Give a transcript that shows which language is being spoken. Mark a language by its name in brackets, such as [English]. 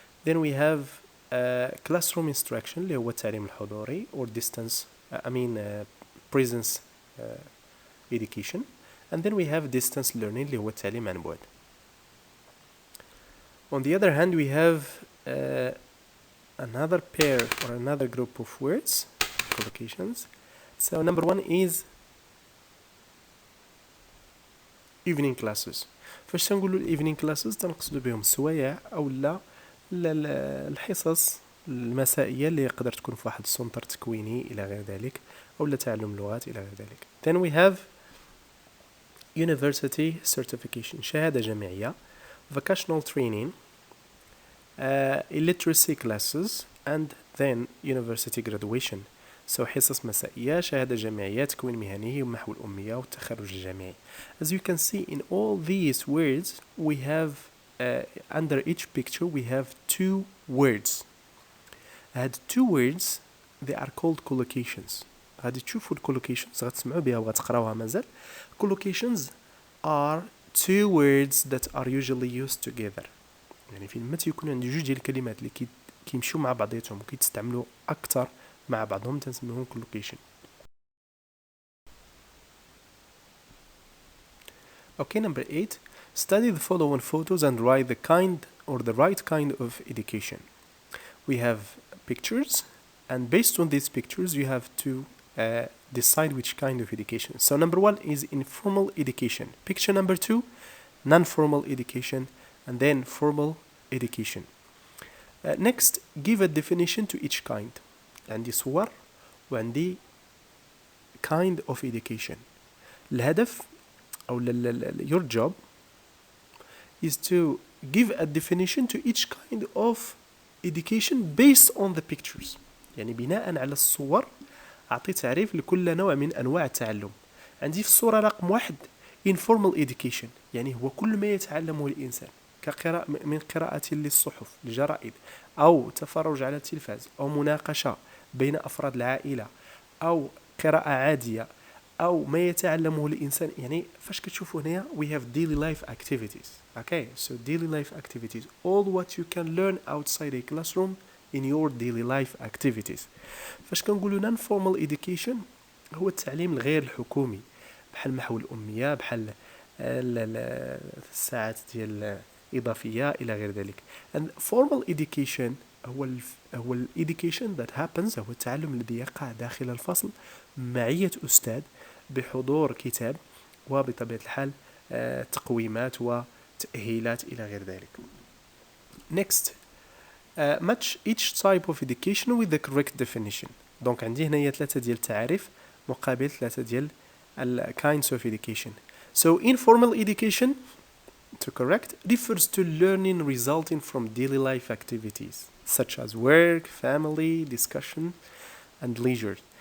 [English] Then we have classroom instruction [Arabic] اللي هو التعليم الحضوري [English] or distance presence education, and then we have distance learning [Arabic] اللي هو التعليم عن بعد. [English] On the other hand we have another pair or another group of words, collocations. So number 1 is evening classes. [Arabic] فاش تنقولوا evening classes تنقصدوا بهم السوايع او لا الحصص المسائية اللي يقدر تكون في واحد السنتر تكويني إلى غير ذلك، أو لتعلم لغات إلى غير ذلك. [English] Then we have university certification، [Arabic] شهادة جامعية. [English] Vocational training, illiteracy classes, and then university graduation. [Arabic] حصص مسائية، شهادة جامعية، تكوين مهني، ومحو الأمية، والتخرج الجامعي. [English] As you can see in all these words we have under each picture we have two words. هاد two words they are called collocations. [Arabic] غادي تشوفوا collocations، غتسمعوا بها وغتقراوها مازال. [English] Collocations are two words that are usually used together. [Arabic] يعني فين ما تيكون عندي جوج ديال الكلمات اللي كيمشيو مع بعضياتهم وكيتستعملوا اكثر مع بعضهم تنسميهم collocation. [English] Okay, number 8. Study the following photos and write the kind or the right kind of education. We have pictures, and based on these pictures you have to decide which kind of education. So number 1 is informal education. Picture number 2, non-formal education, and then formal education. Next, give a definition to each kind. [Arabic] عندي صور وعندي [English] kind of education. الهدف أو your job is to give a definition to each kind of education based on the pictures. [Arabic] يعني بناء على الصور أعطي تعريف لكل نوع من أنواع التعلم. عندي في الصورة رقم 1 informal education، يعني هو كل ما يتعلمه الإنسان كقراءة من قراءة للصحف، الجرائد، أو تفرج على التلفاز، أو مناقشة بين أفراد العائلة، أو قراءة عادية، أو ما يتعلمه الإنسان. يعني فاش كتشوفوا هنا [English] we have daily life activities. Okay, so daily life activities, all what you can learn outside a classroom in your daily life activities. [Arabic] فاش كنقولوا non-formal education هو التعليم الغير الحكومي، بحال محو الأمية، بحال الساعات ديال إضافية إلى غير ذلك. [English] and formal education [Arabic] هو ال [English] education that happens، [Arabic] هو التعلم الذي يقع داخل الفصل معية أستاذ بحضور كتاب وبطبيعة الحال تقويمات وتأهيلات إلى غير ذلك. [English] next, match each type of education with the correct definition. [Arabic] دونك عندي هنايا 3 ديال التعاريف مقابل 3 ديال kinds of education. [English] So informal education, to correct, refers to learning resulting from daily life activities such as work, family, discussion, and leisure.